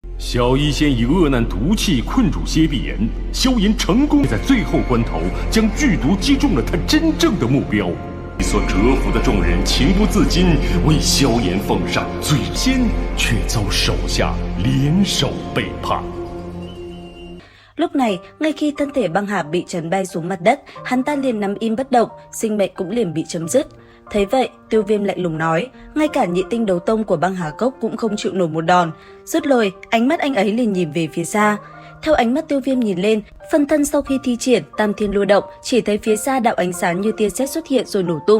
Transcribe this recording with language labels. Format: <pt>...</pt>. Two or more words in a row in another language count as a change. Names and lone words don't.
<zh>小医仙以恶难毒气困住谢必言，萧炎成功在最后关头将剧毒击中了他真正的目標。所折服的眾人情不自禁為萧炎奉上，最先卻遭手下聯手背叛。</zh> <vi>Lúc này, ngay khi thân thể băng hà bị chấn bay xuống mặt đất, hắn ta liền nằm im bất động, sinh mệnh cũng liền bị chấm dứt. Thấy vậy, Tiêu Viêm lạnh lùng nói, ngay cả nhị tinh đấu tông của băng hà cốc cũng không chịu nổi một đòn. Dứt lời, ánh mắt anh ấy liền nhìn về phía xa. Theo ánh mắt Tiêu Viêm nhìn lên, phân thân sau khi thi triển Tam Thiên Lôi Động, chỉ thấy phía xa đạo ánh sáng như tia sét xuất hiện rồi nổ tung.</vi>